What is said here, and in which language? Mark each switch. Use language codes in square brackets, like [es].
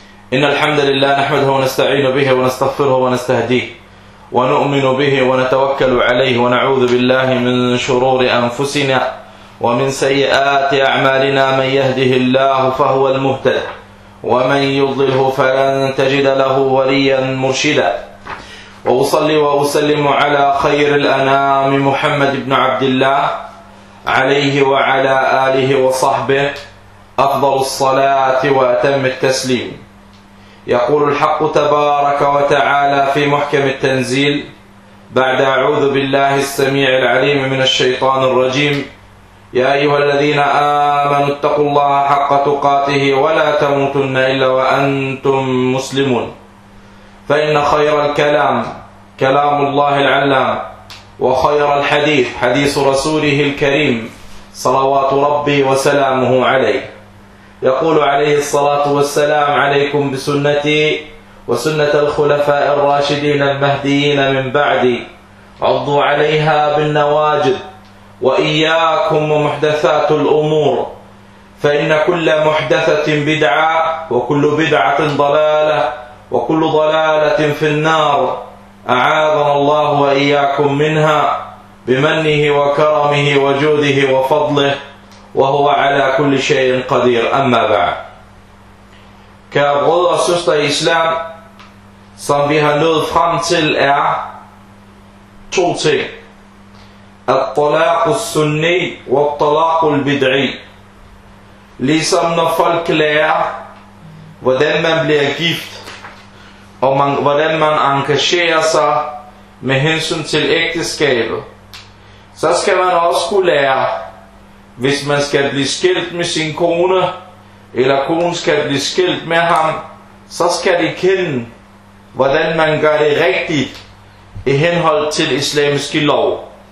[ar] Inna alhamdulillah, nahmaduhu wa nasta'inu bihi wa nastaghfiruhu wa nastahdihi wa nu'minu bihi wa natawakkalu alayhi wa na'udhu billahi min shururi anfusina wa min sayyiati a'malina man yahdihillahu fahuwal muhtad ومن يضله فلن تجد له وليا مرشدا وأصلي وأسلم على خير الأنام محمد بن عبد الله عليه وعلى آله وصحبه أفضل الصلاة وأتم التسليم. يقول الحق تبارك وتعالى في محكم التنزيل بعد أعوذ بالله السميع العليم من الشيطان الرجيم: يا أيها الذين آمنوا اتقوا الله حق تقاته ولا تموتن إلا وأنتم مسلمون. فإن خير الكلام كلام الله العلام، وخير الحديث حديث رسوله الكريم صلوات ربي وسلامه عليه. يقول عليه الصلاة والسلام: عليكم بسنتي وسنة الخلفاء الراشدين المهديين من بعدي، عضوا عليها بالنواجذ، وإياكم ومحدثات الأمور، فإن كل محدثة بدعة، وكل بدعة ضلالة، وكل ضلالة في النار، أعاذنا الله وإياكم منها بمنه وكرمه وجوده وفضله، وهو على كل شيء قدير. أما بعد، [da] كبرودر og søster i islam, som vi har nået frem til, er to ting: [ar] الطلاق السني والطلاق البدعي. [da] ليسم når folk lærer hvordan man bliver gift, og man, hvordan man engagerer sig med hensyn til ægteskabet, så skal man også kunne lære, hvis man skal blive skilt med sin kone, eller konen skal blive skilt med ham, så skal de kende, hvordan man gør det rigtigt i henhold til islamiske lov.